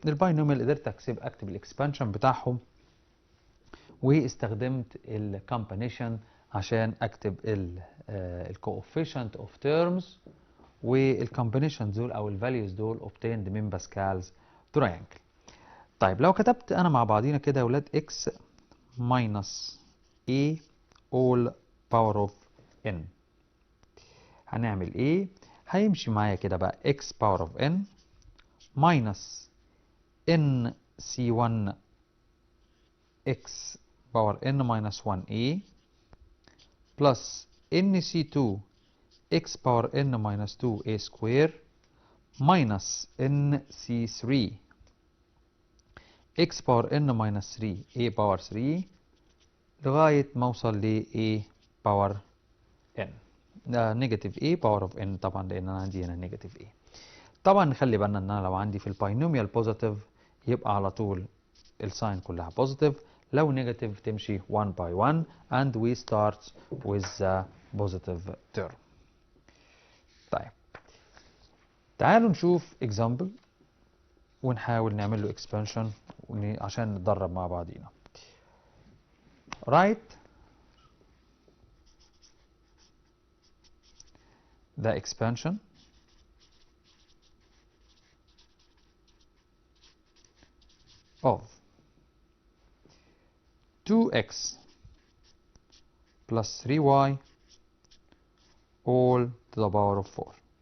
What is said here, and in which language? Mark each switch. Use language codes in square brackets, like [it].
[ar] الباينوميال قدرت اكتب الاكسبانشن بتاعهم، واستخدمت الكومبينيشن عشان اكتب الكوفيشنت اوف تيرمز، والكومبينيشن دول او الفاليوز دول [en] obtained [ar] من باسكالز تريانجل. طيب لو كتبت انا مع بعضينا كده يا ولاد [en] x minus a all power of n [ar] هنعمل ايه؟ هيمشي معايا كده بقى [en] x power of n minus n c1 x power n minus 1a plus nc2 x power n minus 2a square minus nc3 x power n minus 3 a power 3 [ar] لغاية ما اوصل ل [en] a power n. [ar] نيجاتيف a باور اوف n طبعا لان انا عندي هنا نيجاتيف a. طبعا نخلي بالنا ان انا لو عندي في الباينوميال بوزيتيف يبقى على طول الساين كلها بوزيتيف، لو نيجاتيف تمشي [en] 1 by 1 and we start with the positive term. [ar] طيب تعالوا نشوف [en] example [ar] ونحاول نعمل له [en] expansion [ar] عشان نتدرب مع بعضينا. [en] Write the expansion of 2x plus 3y all to the power of 4.